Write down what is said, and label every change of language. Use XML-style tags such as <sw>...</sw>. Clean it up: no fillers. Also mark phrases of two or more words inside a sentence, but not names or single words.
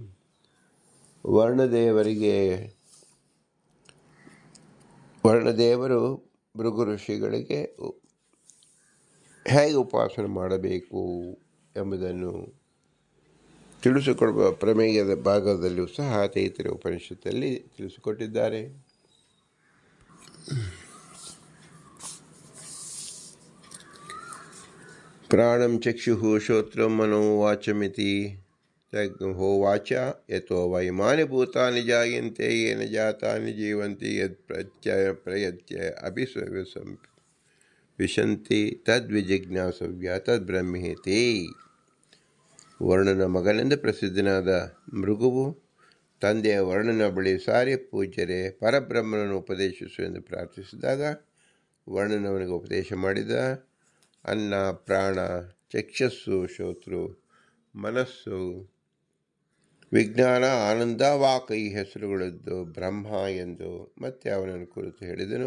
<kn>ವರ್ಣದೇವರು ಭೃಗು ಋಷಿಗಳಿಗೆ ಹೇಗೆ ಉಪಾಸನೆ ಮಾಡಬೇಕು ಎಂಬುದನ್ನು ತಿಳಿಸಿಕೊಡುವ ಪ್ರಮೇಯದ ಭಾಗದಲ್ಲೂ ಸಹ ತೈತ್ತಿರೀಯ ಉಪನಿಷತ್ತಲ್ಲಿ ತಿಳಿಸಿಕೊಟ್ಟಿದ್ದಾರೆ.</kn> <sa>ಪ್ರಾಣಂ ಚಕ್ಷುಃ ಶ್ರೋತ್ರಂ ಮನೋ ವಾಚಮಿತಿ ಹೋವಾಚ ಯತೋ ವೈಮಾನಿ ಭೂತಾನಿ ಜಾಯಂತೆ ಯೇನ ಜಾತಾನಿ ಜೀವಂತಿ ಯದ್ ಪ್ರಯತ್ಯ ವಿಶಂತಿ ತದ್ವಿಜಿಜ್ಞಾಸವ್ಯ ತದ್ಬ್ರಹ್ಮೇತಿ.</sa> <kn>ವರ್ಣನ ಮಗನೆಂದು ಪ್ರಸಿದ್ಧನಾದ ಮೃಗುವು ತಂದೆಯ ವರ್ಣನ ಬಳಿ ಸಾರಿ ಪೂಜ್ಯರೇ ಪರಬ್ರಹ್ಮನನ್ನು ಉಪದೇಶಿಸು ಎಂದು ಪ್ರಾರ್ಥಿಸಿದಾಗ ವರ್ಣನವನಿಗೆ ಉಪದೇಶ ಮಾಡಿದ. ಅನ್ನ, ಪ್ರಾಣ, ಚಕ್ಷಸ್ಸು, ಶ್ರೋತೃ, ಮನಸ್ಸು, ವಿಜ್ಞಾನ, ಆನಂದ, ವಾಕ್ ಈ ಹೆಸರುಗಳದ್ದು ಬ್ರಹ್ಮ ಎಂದು ಮತ್ತೆ ಅವನನ್ನು ಕುರಿತು ಹೇಳಿದನು.</kn>